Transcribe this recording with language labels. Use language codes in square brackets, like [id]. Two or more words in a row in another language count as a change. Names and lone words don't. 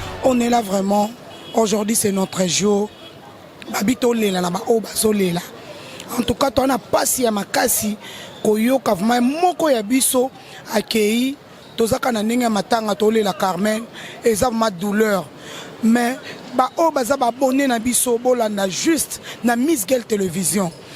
[fr] On est là vraiment. Aujourd'hui, c'est notre jour. [ln] Babi tolela na ba oyo bazolela. [fr] En tout cas, [ln] toana pasi ya makasi koyoka vraiment moko ya biso akei. Tozaka na ndenge ya matanga tolela Carmen. Eza [fr] ma douleur. [ln] Mais ba oyo baza ba abonné na biso bolanda juste na Miss Girl Télévision.